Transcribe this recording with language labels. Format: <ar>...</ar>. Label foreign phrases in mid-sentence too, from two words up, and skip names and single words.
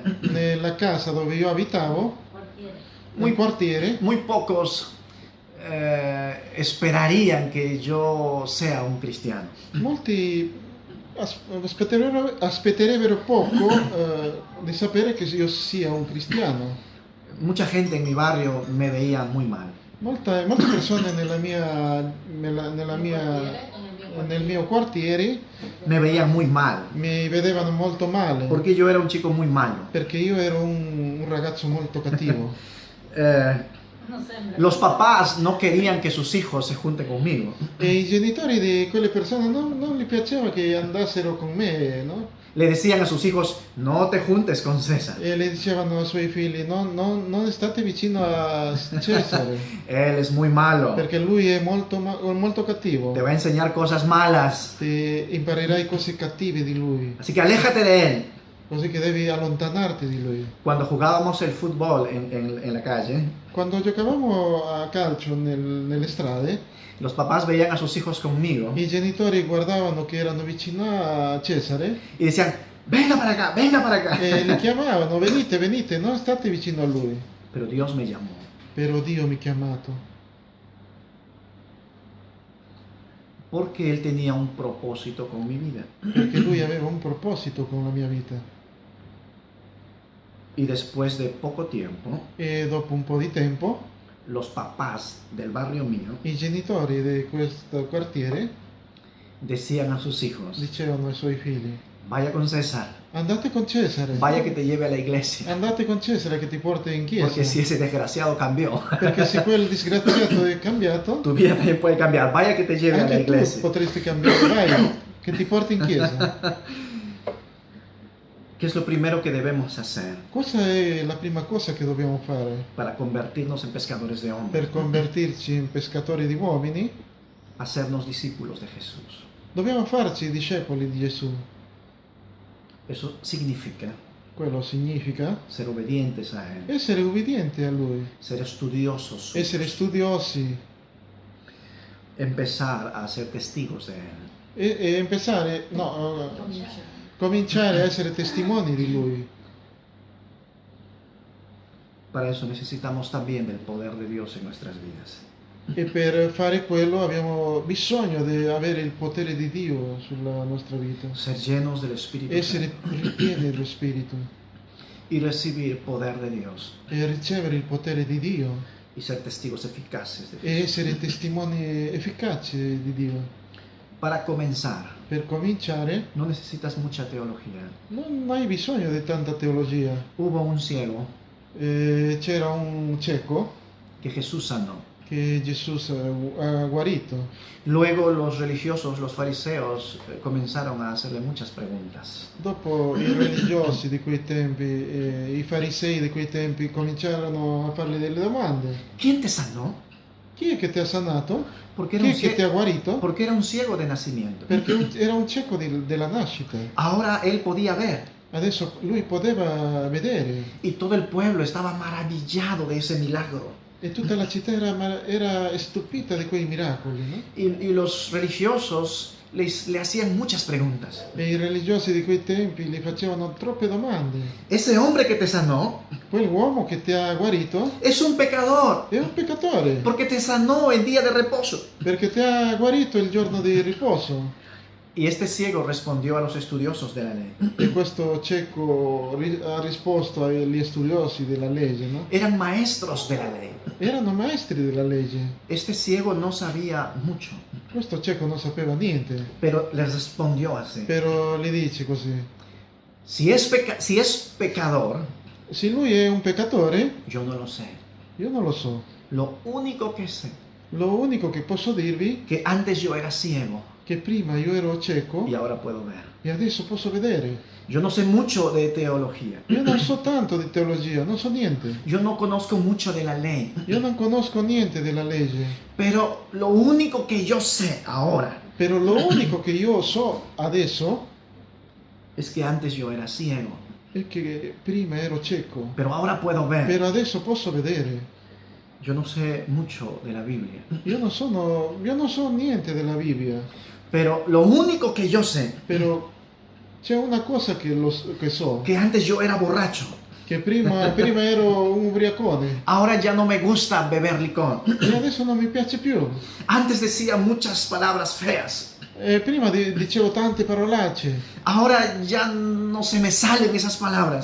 <it>nella casa dove io abitavo, nel quartiere,</it> <es>muy pocos esperarían que yo sea un cristiano.</es> <it>molti aspetterebbero poco di sapere che io sia un cristiano.</it> <es>Mucha gente en mi barrio me veía muy mal.</es> <it>Molte persone nel mio quartiere</it> <es>Me veían muy mal,</es> <it>mi vedevano molto male</it> <es>porque yo era un chico muy malo.</es> <it>perché io ero un ragazzo molto cattivo.</it> <es>Los papás no querían que sus hijos se junten conmigo.</es> <it>E i genitori di quelle persone non gli piaceva che andassero con me, no?</it> <es>Le decían a sus hijos, no te juntes con César.</es> <it>E le dicevano ai suoi figli, non state vicino a Cesare,</it> <es>Él es muy malo.</es> <it>perché lui è molto cattivo.</it> <es>Te va a enseñar cosas malas.</es> <it>Imparerai cose cattive di lui,</it> <es>Así que aléjate de él.</es> <it>così che devi allontanarti di lui.</it> <es>Cuando jugábamos el fútbol en la calle,</es> <it>Quando giocavamo a calcio nelle strade,</it> <es>los papás veían a sus hijos conmigo</es> <it>i genitori guardavano che erano vicino a Cesare</it> <es>y decían, venga para acá, venga para acá.</es> <it>e li chiamavano, venite, non state vicino a lui.</it> <es>Pero Dios me llamó.</es> <it>Però Dio mi ha chiamato,</it> <es>Porque Él tenía un propósito con mi vida.</es> <it>perché lui aveva un proposito con la mia vita.</it> <es>Y después de poco tiempo,</es> <it>E dopo un po' di tempo,</it> <es>los papás del barrio mío</es> <it>i genitori di questo quartiere</it> <es>decían a sus hijos,</es> <it>dicevano ai suoi figli,</it> <es>vaya con César,</es> <it>andate con Cesare,</it> <es>vaya que te lleve a la iglesia.</es> <it>andate con Cesare che ti porta in chiesa,</it> <es>Porque si ese desgraciado cambió,</es> <it>perché se quel disgraziato è cambiato,</it> <es>tu vida también puede cambiar. Vaya que te lleve a la</es> <it>anche tu</it> <es>iglesia.</es> <it>potresti cambiare, vai, che ti porti in chiesa.</it> <es>¿Qué es lo primero que debemos hacer</es> <it>Cosa è la prima cosa che dobbiamo fare</it> <es>para convertirnos en pescadores de hombres?</es> <it>per convertirci in pescatori di uomini?</it> <es>Hacernos discípulos de Jesús.</es> <it>Dobbiamo farci discepoli di Gesù.</it> <es>Eso significa</es> <it>Quello significa</it> <es>ser obedientes a Él,</es> <it>essere ubbidienti a Lui,</it> <es>ser estudiosos, suyos.</es> <it>essere studiosi,</it> <es>empezar a ser testigos de Él.</es> <it>Cominciare a essere testimoni di Lui.</it> <es>Para eso necesitamos también del poder de Dios en nuestras vidas.</es> <it>E per fare quello abbiamo bisogno di avere il potere di Dio sulla nostra vita.</it> <es>Ser llenos del Espíritu</es> <it>Essere</it> <es>Santo</es> <it>ripieni dello Spirito</it> <es>y recibir poder de Dios</es> <it>e ricevere il potere di Dio</it> <es>y ser testigos eficaces de</es> <it>e</it> <es>Dios.</es> <it>essere testimoni efficaci di Dio.</it> <es>Para comenzar,</es> <it>Per cominciare</it> <es>no necesitas mucha teología.</es> <it>non hai bisogno di tanta teologia.</it> <es>Hubo un ciego</es> <it>C'era un cieco</it> <es>que Jesús sanó.</es> <it>che Gesù ha guarito.</it> <es>Luego los religiosos, los fariseos, comenzaron a hacerle muchas preguntas.</es> <it>Dopo i religiosi di quei tempi, i farisei di quei tempi cominciarono a fargli delle domande.</it> <es>¿Quién te sanó?</es> <it>Chi è che ti ha sanato?</it> <es>Porque</es> <it>Chi è che ti ha guarito?</it> <es>porque era un ciego de nacimiento.</es> <it>Perché era un cieco della nascita.</it> <es>Ahora él podía ver</es> <it>Adesso lui poteva vedere</it> <es>y todo el pueblo estaba maravillado de ese milagro.</es> <it>e tutta la città era stupita di quei miracoli, no?</it> <es>Y los religiosos le hacían muchas preguntas.</es> <it>E i religiosi di quei tempi gli facevano troppe domande.</it> <es>Ese hombre que te sanó</es> <it>Quell'uomo che ti ha guarito</it> <es>es un pecador</es> <it>è un peccatore</it> <es>porque te sanó en día de reposo.</es> <it>perché ti ha guarito il giorno di riposo.</it> <es>Y este ciego respondió a los estudiosos de la ley.</es> <it>E questo cieco ha risposto agli studiosi della legge, no?</it> <es>Eran maestros de la ley.</es> <it>Erano maestri della legge.</it> <es>Este ciego no sabía mucho,</es> <it>Questo cieco non sapeva niente,</it> <es>pero les respondió así.</es> <it>però gli dice così:</it> <es>Si es pecador,</es> <it>se lui è un peccatore,</it> <es>yo no lo sé.</es> <it>io non lo so.</it> <es>Lo único que sé,</es> <it>Lo unico che posso dirvi</it> <es>que antes yo era ciego</es> <it>è che prima io ero cieco</it> <es>y ahora puedo ver.</es> <it>e adesso posso vedere.</it> <es>Yo no sé mucho de teología.</es> <it>Io non so tanto di teologia, non so niente.</it> <es>Yo no conozco mucho de la ley.</es> <it>Io non conosco niente della legge.</it> <es>Pero lo único que yo sé ahora</es> <it>Però lo unico che io so adesso</it> <es>es que antes yo era ciego,</es> <it>è che prima ero cieco,</it> <es>pero ahora puedo ver.</es> <it>però adesso posso vedere.</it> <es>Yo no sé mucho de la Biblia,</es> <it>Io non so niente della Bibbia,</it> <es>pero lo único que yo sé,</es> <it>però c'è una cosa che so,</it> <es>que antes yo era borracho,</es> <it>che prima ero un ubriacone</it> <es>ahora ya no me gusta beber licor.</es> <it>e adesso non mi piace più.</it> <es>Antes decía muchas palabras feas,</es> <it>Prima dicevo tante parolacce,</it> <es>ahora ya no se me salen esas palabras.</es>